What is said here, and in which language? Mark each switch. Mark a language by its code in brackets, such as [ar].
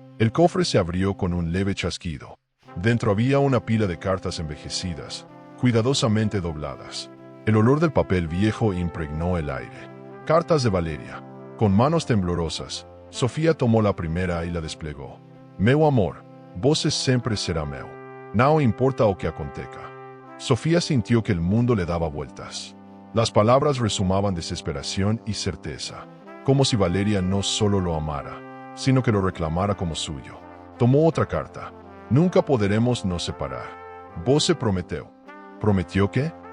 [es] El cofre se abrió con un leve chasquido. Dentro había una pila de cartas envejecidas, cuidadosamente dobladas. El olor del papel viejo impregnó el aire. Cartas de Valeria. Con manos temblorosas, Sofía tomó la primera y la desplegó. [pt] Meu amor, você sempre será meu. Não importa o que aconteca. [es] Sofía sintió que el mundo le daba vueltas. Las palabras resumaban desesperación y certeza, como si Valeria no solo lo amara, sino que lo reclamara como suyo. Tomó otra carta. [pt] Nunca poderemos nos separar. Você prometeu. [es] ¿Prometió qué?